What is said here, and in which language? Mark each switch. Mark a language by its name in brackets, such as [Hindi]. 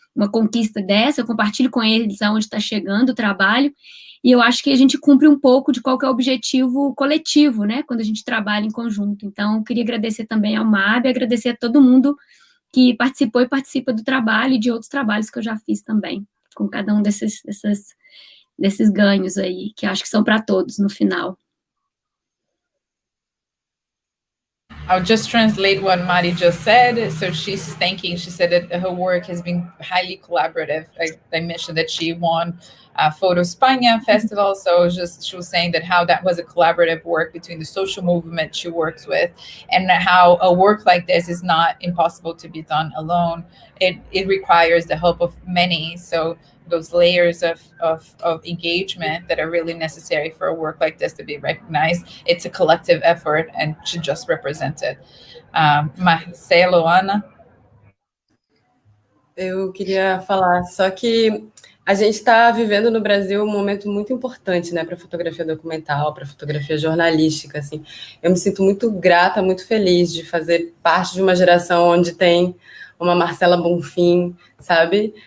[Portuguese] conquista dessa, eu compartilho com eles aonde está chegando o trabalho, e eu acho que a gente cumpre um pouco de qual que é o objetivo coletivo, né, quando a gente trabalha em conjunto. Então, eu queria agradecer também ao MAB, agradecer a todo mundo que participou e participa do trabalho e de outros trabalhos que eu já fiz também, com cada um desses ganhos aí, que acho que são para todos no final. [English] I'll just translate what Mari just said. So she's thanking, she said that her work has been highly collaborative. I mentioned that she won Foto Espanha Festival, so she was saying that how that was a collaborative work between the social movement she works with, and how a work like this is not impossible to be done alone. It requires the help of many, so those layers of engagement that are really necessary for a work like this to be recognized. It's a collective effort and to just represent it. [Portuguese] Marcelo, Ana? Eu queria falar, só que a gente está vivendo no Brasil um momento muito importante, né, para fotografia documental, para fotografia jornalística, assim. Eu me sinto muito grata, muito feliz de fazer parte de uma geração onde tem uma Marcela Bonfim, sabe?